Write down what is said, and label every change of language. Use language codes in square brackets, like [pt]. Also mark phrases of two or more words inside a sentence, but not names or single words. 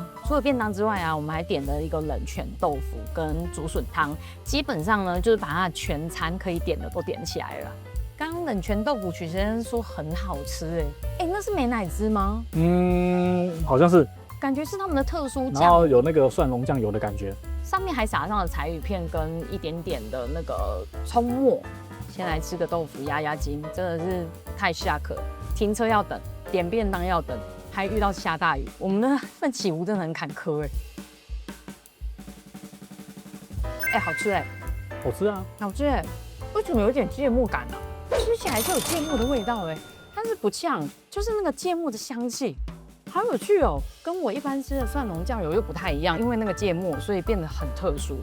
[zh] 除了便當之外啊，我們還點了一個冷泉豆腐跟竹筍湯。基本上呢，就是把它的全餐可以點的都點起來了。剛剛冷泉豆腐許先生說很好吃那是美乃滋嗎？好像是，感覺是他們的特殊醬，然後有那個蒜蓉醬油的感覺，上面還撒上了柴魚片跟一點點的那個蔥末。先來吃個豆腐壓壓驚，真的是太下課。停車要等，點便當要等，還遇到下大雨，我們的奮起湖真的很坎坷好吃好吃啊，好吃為什麼有點芥末感呢？吃起來就有芥末的味道但是不嗆，就是那個芥末的香氣，好有趣哦，跟我一般吃的蒜蓉醬油又不太一樣，因為那個芥末，所以變得很特殊。